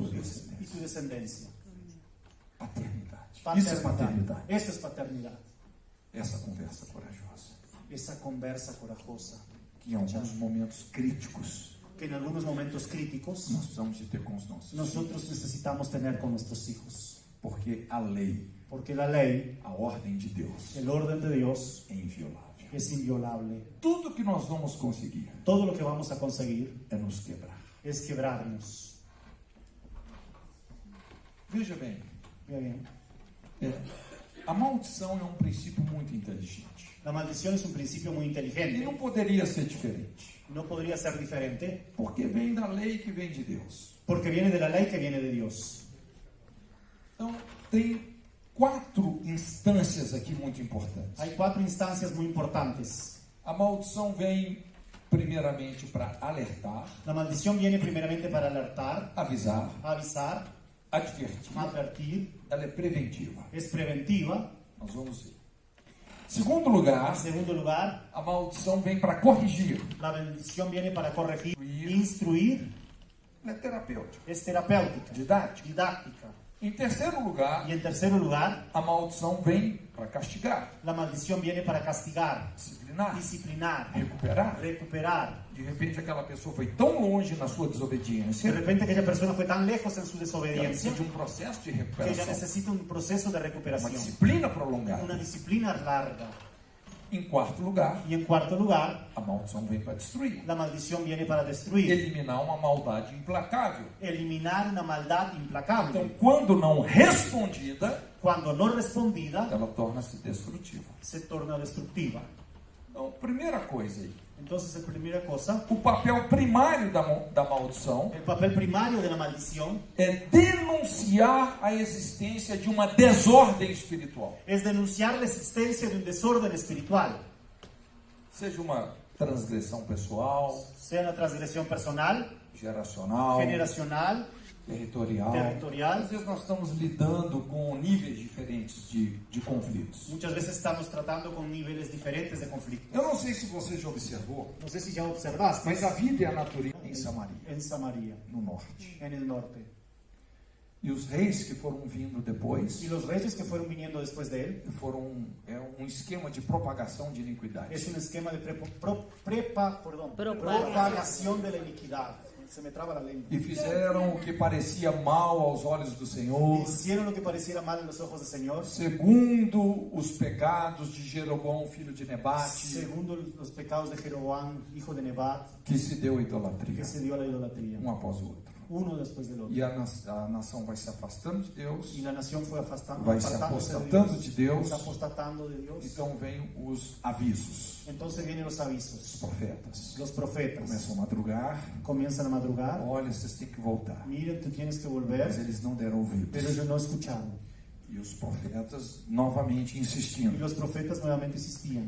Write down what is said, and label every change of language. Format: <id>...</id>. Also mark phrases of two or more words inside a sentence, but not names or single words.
<es>y</es> <pt>descendência.</pt> <es>tu descendencia.</es> <pt>Paternidade. Isso é paternidade.</pt> <es>Eso es paternidad.</es> <pt>Essa conversa corajosa.</pt> <es>Esa conversa corajosa</es> <pt>Que em alguns momentos críticos</pt> <es>que en algunos momentos críticos</es> <pt>nós precisamos de ter com os nossos filhos.</pt> <es>nosotros necesitamos tener con nuestros hijos.</es> <pt>Porque a lei,</pt> <es>Porque la ley,</es> <pt>a ordem de Deus,</pt> <es>el orden de Dios,</es> <pt>é inviolável.</pt> <es>es inviolable.</es> <pt>Tudo que nós vamos conseguir</pt> <es>Todo lo que vamos a conseguir</es> <pt>é nos quebrar.</pt> <es>es quebrarnos.</es> <pt>Veja bem,</pt> <es>Mira bien.</es> <pt>a maldição é um princípio muito inteligente.</pt> <es>La maldición es un principio muy</es> <pt>E</pt> <es>inteligente.</es> <pt>não poderia ser diferente.</pt> <es>No podría ser diferente</es> <pt>Porque vem da lei que vem de Deus.</pt> <es>porque viene de la ley que viene de Dios.</es> <pt>Então, tem 4 instâncias aqui muito importantes.</pt> <es>Hay 4 instancias muy importantes.</es> <pt>A maldição vem primeiramente para alertar,</pt> <es>La maldición viene primeramente para alertar,</es> <pt>avisar,</pt> <es>avisar,</es> <pt>advertir.</pt> <es>advertir,</es> <pt>Ela é preventiva.</pt> <es>es preventiva.</es> <pt>Nós vamos ver. Segundo lugar,</pt> <es>En segundo lugar,</es> <pt>a maldição vem para corrigir.</pt> <es>la bendición viene para corregir,</es> <pt>instruir, Ela é terapêutica,</pt> <es>es terapéutica,</es> <pt>didática.</pt> <es>didáctica.</es> <pt>Em terceiro lugar,</pt> <es>Y en tercer lugar,</es> <pt>a maldição vem para castigar,</pt> <es>la maldición viene para castigar,</es> <pt>disciplinar,</pt> <es>disciplinar,</es> <pt>recuperar.</pt> <es>recuperar.</es> <pt>De repente aquela pessoa foi tão longe na sua</pt> <es>De</es> <pt>desobediência,</pt> <es>repente aquella persona fue tan lejos en su</es> <pt>ela</pt> <es>desobediencia</es> <pt>precisa de um processo de</pt> <es>que ella</es> <pt>recuperação,</pt> <es>necesita un proceso de</es> <pt>uma</pt> <es>recuperación,</es> <pt>disciplina</pt> <es>una</es> <pt>prolongada.</pt> <es>disciplina larga.</es> <pt>Em quarto lugar,</pt> <es>Y en cuarto lugar,</es> <pt>a maldição vem para destruir,</pt> <es>la maldición viene para destruir,</es> <pt>eliminar uma maldade implacável.</pt> <es>eliminar una maldad implacable.</es> <pt>Então, quando não respondida,</pt> <es>Cuando no respondida,</es> <pt>ela torna-se destrutiva.</pt> <es>se torna destructiva.</es> <pt>Então, primeira coisa aí,</pt> <es>Entonces, la primera cosa,</es> <pt>o papel primário da maldição</pt> <es>el papel primario de la maldición</es> <pt>é denunciar a existência de uma desordem espiritual.</pt> <es>es denunciar la existencia de un desorden espiritual,</es> <pt>Seja uma transgressão pessoal,</pt> <es>sea una transgresión personal,</es> <pt>geracional,</pt> <es>generacional,</es> <pt>territorial.</pt> <es>territorial.</es> <pt>Às vezes nós estamos lidando com níveis diferentes de conflitos.</pt> <es>Muchas veces estamos tratando con niveles diferentes de conflicto.</es> <pt>Eu não sei se você já observou,</pt> <es>No sé si ya observaste</es> <pt>mas a vida e a natureza em Samaria,</pt> <es>en Samaria,</es> <pt>no norte.</pt> <es>en el norte.</es> <pt>E os reis que foram vindo depois,</pt> <es>Y los reyes que fueron viniendo después de él,</es> <pt>é um esquema de propagação de iniquidade.</pt> <es>es un esquema de Propagación. propagación de la iniquidad. Se me traba la lengua.</es> <pt>E fizeram o que parecia mal aos olhos do Senhor,</pt> <es>Hicieron lo que pareciera mal en los ojos del Señor,</es> <pt>segundo os pecados de Jeroboão, filho de Nebate,</pt> <es>segundo los pecados de Jeroboam, hijo de Nebat,</es> <pt>que se deu à idolatria,</pt> <es>que se dio a la idolatría,</es> <pt>um após o outro.</pt> <es>uno después del otro.</es> <pt>E a nação vai se afastando de Deus,</pt> <es>Y la nación fue</es> <pt>vai se apostatando de Deus.</pt> <es>se apostatando de Dios.</es> <pt>Então vem os avisos.</pt> <es>Entonces vienen los</es> <pt>Os</pt> <es>avisos.</es> <pt>profetas</pt> <es>Los profetas</es> <pt>começam a madrugar.</pt> <es>comienzan a madrugar.</es> <pt>Olha, vocês têm que voltar.</pt> <es>Miren, tú tienes que</es> <pt>Mas</pt> <es>volver,</es> <pt>eles não deram ouvidos.</pt> <es>pero ellos no escucharon.</es> <pt>E os profetas novamente</pt> <es>Y</es> <pt>insistindo.</pt> <es>los profetas nuevamente insistían.</es>